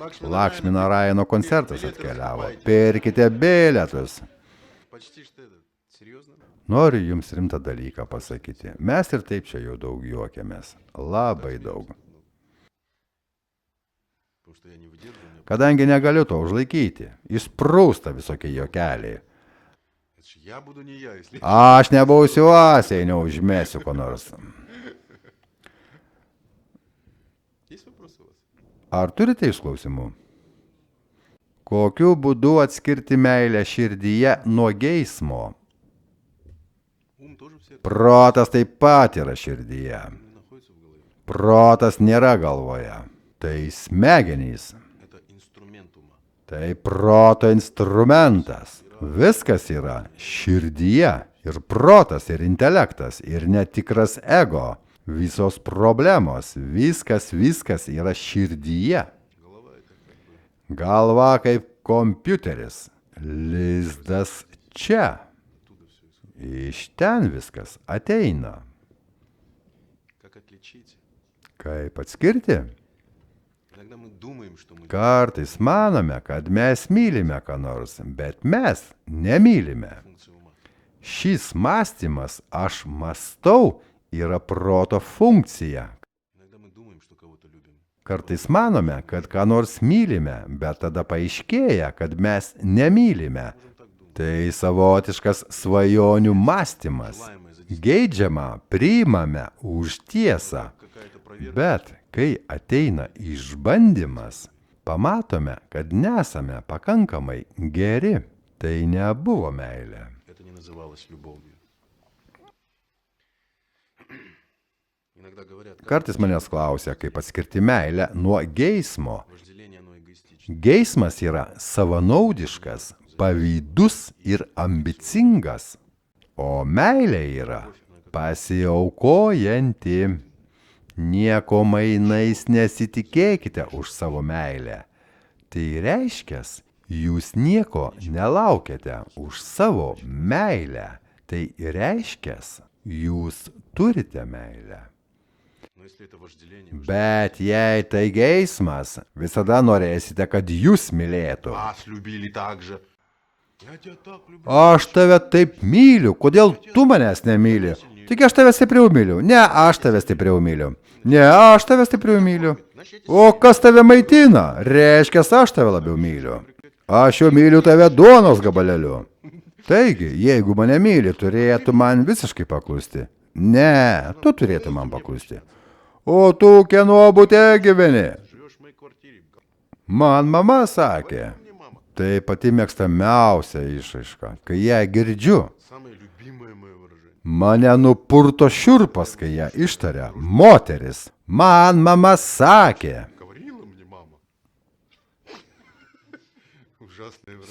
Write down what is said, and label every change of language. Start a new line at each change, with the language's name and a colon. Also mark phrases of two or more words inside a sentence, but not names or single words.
Lithuanian: Lakšmi Narayano koncertas atkeliavo. Pirkite bilietus.
Russian: Почти что это. Серьезно?
Lithuanian: Noriu jums rimtą dalyką pasakyti. Mes ir taip čia jau daug juokiamės. Labai daug.
Russian: Потому что я не выдерживаю. у меня-
Lithuanian: Kadangi negaliu to užlaikyti, išprūsta visokie juokeliai.
Russian: Это ж я буду не я, если...
Lithuanian: Aš nebūsiu as, jei neužmėsiu ko nors.
Russian: Есть вопросы у вас?
Lithuanian: Ar turite išklausimų? Kokiu būdu atskirti meilę širdyje nuo geismo?
Russian: Ум тоже все
Lithuanian: Protas taip pat yra širdyje.
Russian: находится в голове.
Lithuanian: Protas nėra galvoje. Tai smegenys.
Russian: Это инструмент ума.
Lithuanian: Tai proto instrumentas. Viskas yra širdyje, ir protas, ir intelektas, ir netikras ego. Visos problemos, viskas yra širdyje. Galva kaip kompiuteris, lizdas čia. Iš ten viskas ateina.
Russian: Как отличить?
Lithuanian: Kaip atskirti?
Russian: Иногда мы думаем, что мы
Lithuanian: Kartais manome, kad mes mylime ką nors, bet mes nemylime.
Russian: функцию ума.
Lithuanian: Šis mąstymas, aš mąstau, yra proto funkcija.
Russian: Иногда мы думаем, что кого-то любим.
Lithuanian: Kartais manome, kad ką nors mylime, bet tada paaiškėja, kad mes nemylime.
Russian: Можем так думать.
Lithuanian: Tai savotiškas svajonių mąstymas. Geidžiama priimame už tiesą.
Russian: Какая-то проверка.
Lithuanian: Bet kai ateina išbandymas, pamatome, kad nesame pakankamai geri. Tai nebuvo meilė.
Russian: Это не называлось любовью. Иногда говорят, как
Lithuanian: Kartais manęs klausia, kaip atskirti meilę nuo geismo.
Russian: вожделение, оно эгоистично.
Lithuanian: Geismas yra savanaudiškas, pavydus ir ambicingas, o meilė yra pasiaukojanti. Nieko mainais nesitikėkite už savo meilę. Tai reiškia, jūs nieko nelaukiate už savo meilę. Tai reiškia, jūs turite meilę.
Russian: Но если это вожделение,
Lithuanian: Bet jei tai geismas, visada norėsite, kad jūs mylėtų.
Russian: вас любили так же. Я тебя так люблю.
Lithuanian: Aš tave taip myliu, kodėl tu manęs nemyli? Tik aš tave stipriau myliu. Ne, aš tave stipriau myliu. Ne, aš tave stipriau myliu. O kas tave maitina? Reiškia, aš tave labiau myliu. Aš jau myliu tave duonos gabaleliu. Taigi, jeigu mane myli, turėtų man visiškai paklusti. Ne, tu turėtų man paklusti. O tu kieno bute gyveni?
Russian: Живешь в моей квартире.
Lithuanian: Man mama sakė.
Russian: Мне мама.
Lithuanian: Tai pati mėgstamiausia išraiška. Kai ją girdžiu,
Russian: Самое любимое мое выражение.
Lithuanian: mane nupurto šiurpas, kai ją ištaria moteris. Man mama sakė.
Russian: Говорила мне мама. Ужасное выражение.